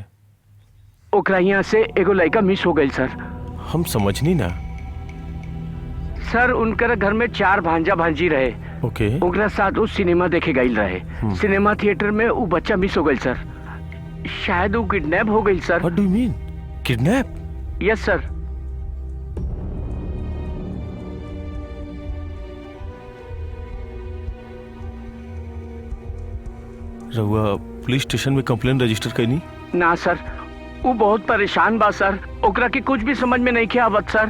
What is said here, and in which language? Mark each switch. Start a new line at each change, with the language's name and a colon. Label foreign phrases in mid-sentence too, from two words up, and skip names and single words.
Bhojpuri: ओकरा यहाँ से एगो लड़का मिस हो गई सर। हम समझनी ना। सर, उनकर घर में 4 भांजा भांजी रहे। ओके। ओकरा साथ उस सिनेमा देखे गई रहे। सिनेमा थिएटर में वो बच्चा मिस हो गई सर। शायद वो किडनैप हो गई सर।
English: What do you mean?
Bhojpuri: किडनैप?
English: Yes sir.
Bhojpuri: रउआ पुलिस स्टेशन में कंप्लेन रजिस्टर कैनी? ना सर, वो बहुत परेशान बा सर। ओकरा के कुछ भी समझ में नहीं के आवत सर।